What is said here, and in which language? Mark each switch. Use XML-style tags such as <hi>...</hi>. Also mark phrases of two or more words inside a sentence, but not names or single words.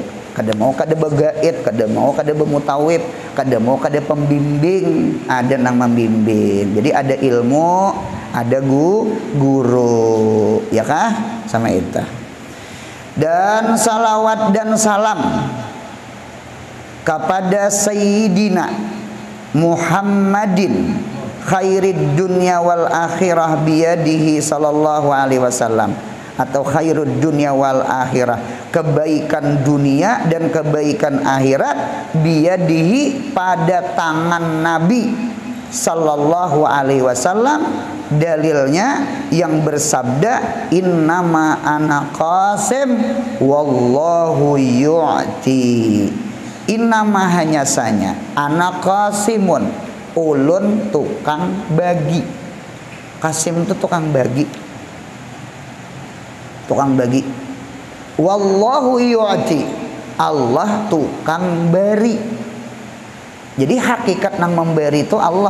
<bjn>Kada mau kada begait, kada mau kada bemutawib, kada mau kada pembimbing, ada nang membimbing. Jadi ada ilmu, ada guru, ya kah? Sama itu. Dan salawat dan salam kepada Sayyidina</bjn> <ar>محمد خير الدنيا والآخرة بيده صلى الله عليه وسلم, atau خير الدنيا والآخرة,</ar> <bjn>kebaikan dunia dan kebaikan akhirat biyadihi, pada tangan Nabi</bjn> <ar>صلى الله عليه وسلم.</ar> <bjn>Dalilnya yang bersabda</bjn> <ar>إنما أنا قاسم والله يعطي.</ar> <bjn>Innama hanya sanya</bjn> <ar>أنا قاسم,</ar> <bjn>ulun tukang bagi. Qasim itu tukang bagi. Tukang bagi.</bjn> <ar>والله يعطي,</ar> <bjn>Allah tukang beri. Jadi hakikat nang memberi itu Allah.</bjn>